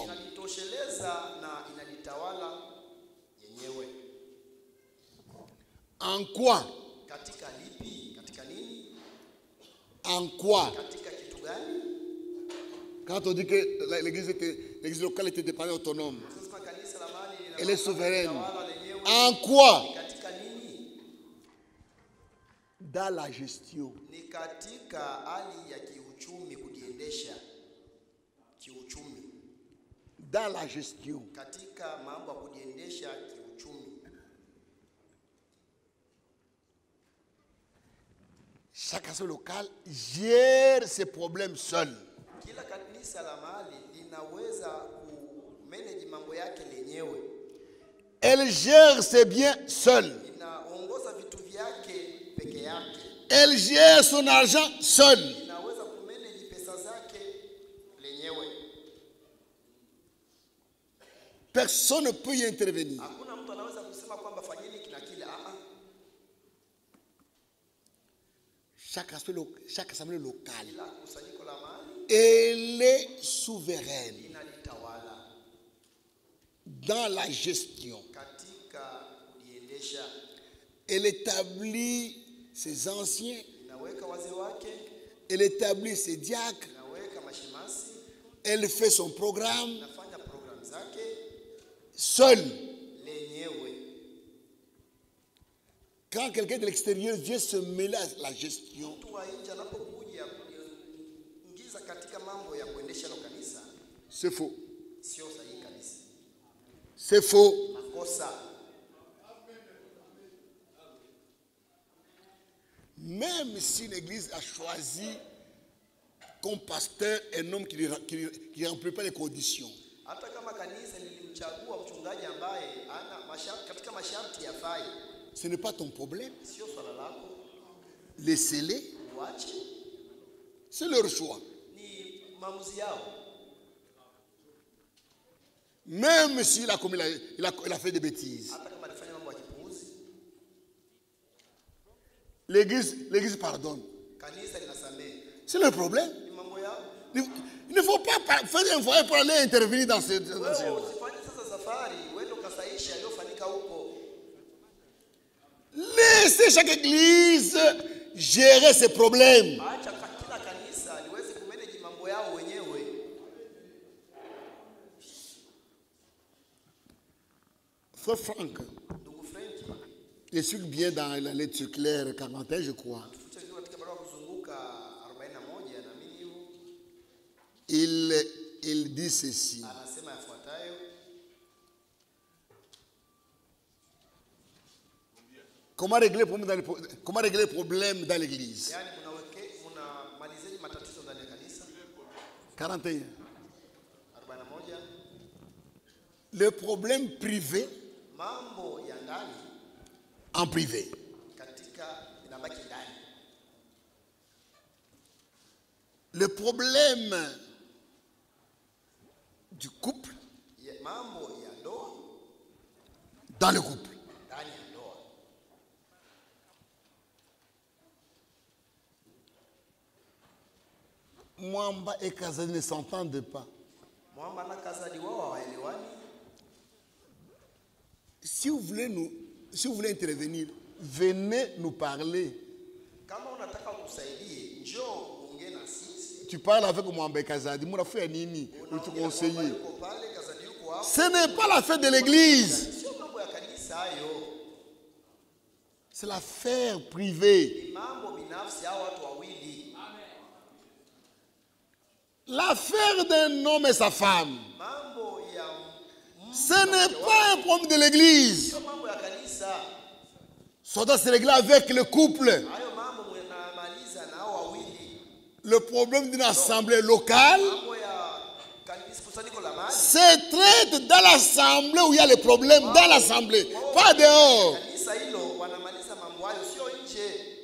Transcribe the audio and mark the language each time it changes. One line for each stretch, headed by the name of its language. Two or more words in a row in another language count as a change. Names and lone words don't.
Swahili: inalitosheleza na inalitawala yenyewe.
French: En quoi?
Swahili: Katika lipi? Katika nini?
French: En quoi?
Swahili: Katika kitu gani?
French: Quand on dit que l'église locale était indépendante et autonome,
Swahili: Sasa kanisa la mahali
French: elle est souveraine.
Swahili: linalitawala lenyewe.
French: En quoi?
Swahili: Ni katika nini?
French: Dans la gestion.
Swahili: Ni katika hali ya kiuchumi, kujiendesha kiuchumi.
French: Dans la gestion.
Swahili: Katika mambo ya kujiendesha kiuchumi.
French: Chaque assemblée locale gère ses problèmes seul.
Swahili: Kila kanisa la mahali linaweza kumanage mambo yake lenyewe.
French: Elle gère ses biens seule.
Swahili: Inaongoza vitu vyake peke yake.
French: Elle gère son argent seule.
Swahili: Inaweza kumanage pesa zake lenyewe.
French: Personne ne peut y intervenir.
Swahili: Hakuna mtu anaweza kusema kwamba fanyeni kila kile.
French: Chaque assemblée locale,
Swahili: Kila kusanyiko la mahali
French: elle est souveraine
Swahili: inalitawala
French: dans la gestion.
Swahili: katika kujiendesha.
French: Elle établit ses anciens,
Swahili: Inaweka wazee wake,
French: elle établit ses diacres,
Swahili: inaweka mashemasi,
French: elle fait son programme
Swahili: inafanya programu zake
French: seule.
Swahili: lenyewe.
French: Quand quelqu'un de l'extérieur vient se mêler à la gestion,
Swahili: Mtu wa nje anapokuja kuingiza katika mambo ya kuendesha hilo kanisa,
French: c'est faux.
Swahili: sio sahihi kabisa.
French: C'est faux.
Swahili: Makosa.
French: Même si l'église a choisi comme pasteur un homme qui ne remplit pas les conditions,
Swahili: Hata kama kanisa lilimchagua mchungaji ambaye katika masharti yafai,
French: ce n'est pas ton problème.
Swahili: sio swala lako,
French: Laissez-les.
Swahili: uache,
French: C'est leur choix.
Swahili: ni maamuzi yao.
French: Même s'il a commis il a fait des bêtises.
Swahili: Hata kama alifanya mambo ya kipuuzi,
French: L'église pardonne.
Swahili: kanisa linasamehe.
French: C'est leur problème.
Swahili: Ni mambo yao.
French: Il ne faut pas faire un voyage pour aller intervenir dans ces...
Swahili: Wewe usifanye sasa safari uende ukasaisha yaliyofanyika huko.
French: Laissez chaque église gérer ses problèmes.
Swahili: Acha kila kanisa liweze kumanage mambo yao wenyewe.
French: Frère Franck,
Swahili: Ndugu Frank,
French: explique bien dans la lettre claire 41, je crois.
Swahili: tufuta vizuri katika barua kuzunguka 41 na mimi hivyo.
French: Il dit ceci.
Swahili: Anasema yafuatayo.
French: Comment régler le problème dans l'église?
Swahili: Yaani mnamalizeni matatizo ndani ya kanisa.
French: 41.
Swahili: 41.
French: Le problème privé
Swahili: Mambo ya ndani
French: en privé.
Swahili: katika inabaki ndani.
French: Le problème du couple
Swahili: Mambo ya ndoa
French: dans le couple.
Swahili: ndani ya ndoa.
French: Mwamba et Kazani ne s'entendent pas.
Swahili: Mwamba na Kazadi wao hawaelewani.
French: Si vous voulez intervenir, venez nous parler.
Swahili: Kama unataka kusaidie, njoo uongee na sisi.
French: Tu parles avec Mwamba et Kazadi, mon frère Nini, nous te conseiller.
Swahili: Yuko pale, Kazadi yuko hapo.
French: Ce n'est pas l'affaire de l'église,
Swahili: Sio mambo ya kanisa hayo.
French: c'est l'affaire privée.
Swahili: Ni mambo binafsi hao watu wawili.
French: L'affaire d'un homme et sa femme,
Swahili: Mambo ya
French: ce n'est pas un problème de l'église.
Swahili: sio mambo ya kanisa.
French: Ça doit se régler avec le couple.
Swahili: Hayo mambo mnamaliza na hao wawili.
French: Le problème d'une assemblée locale
Swahili: Mambo ya kanisa kusanyiko la mahali.
French: se traite dans l'assemblée où il y a les problèmes, dans l'assemblée, pas dehors.
Swahili: Kanisa hilo wanamaliza mambo hayo sio nje.